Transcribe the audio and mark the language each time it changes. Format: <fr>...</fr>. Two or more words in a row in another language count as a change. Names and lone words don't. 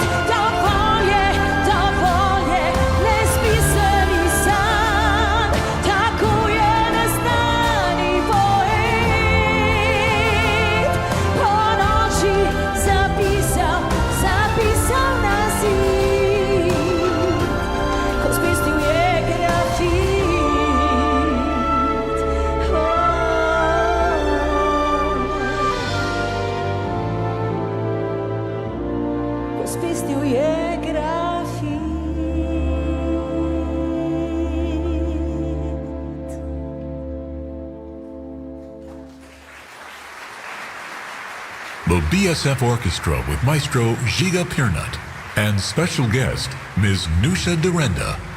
<sl>Dovolj je nesmiselnih sanj, tako je neznani poet po noči zapisal na zid, ko spesnil je grafit. Ko spesnil je grafit.</sl> <en>The BSF Orchestra with Maestro Žiga Pirnat and special guest Ms. Nusha Derenda.</en>